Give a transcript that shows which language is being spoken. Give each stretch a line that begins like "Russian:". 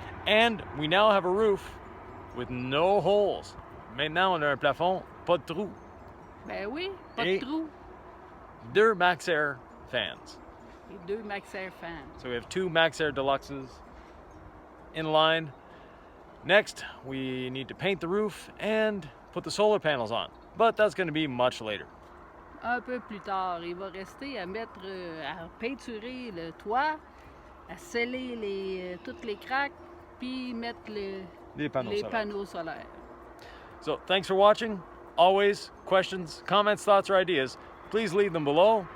English: And we now have a roof with no holes.
French: Maintenant, on a un plafond, pas de trou. Ben oui, pas Et de trou.
English: 2 Maxxair fans.
French: Et 2 Maxxair fans.
English: So we have 2 Maxxair Deluxes in line. Next, we need to paint the roof and put the solar panels on. But that's going to be much later.
French: Un peu plus tard, il va rester à mettre, à peinturer le toit, à sceller toutes les craques, puis mettre Les panneaux solaires. solaires.
English: So thanks for watching. Always, questions, comments, thoughts, or ideas, please leave them below.